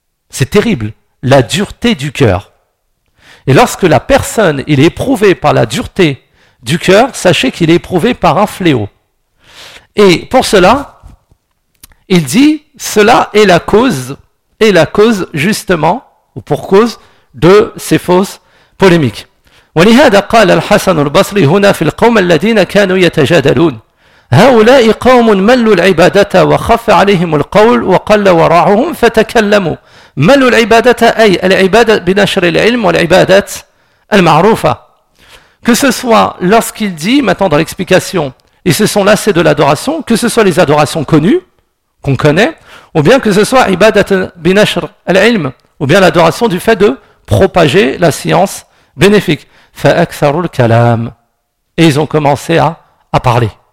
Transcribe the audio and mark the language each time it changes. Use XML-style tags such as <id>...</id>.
<fr>C'est terrible, la dureté du cœur. Et lorsque la personne il est éprouvé par la dureté du cœur, sachez qu'il est éprouvé par un fléau. Et pour cela, il dit, cela est la cause, justement, ou pour cause, de ces fausses polémiques.</fr> <ar>ولهذا قال الحسن البصري هنا في القوم الذين كانوا يتجادلون هؤلاء قوم ملوا العبادة وخف عليهم القول وقل ورعهم فتكلموا. ملوا العبادة أي العبادة بنشر العلم والعبادات المعروفة.</ar> <fr>Que ce soit lorsqu'il dit, maintenant dans l'explication, ils se sont lassés de l'adoration, que ce soit les adorations connues, qu'on connaît, ou bien que ce soit</fr> <ar>ibadat binashr al-ilm,</ar> <fr>ou bien l'adoration du fait de propager la science bénéfique.</fr> <ar>Fa'aktharul kalam.</ar> <fr>Et ils ont commencé à parler.</fr>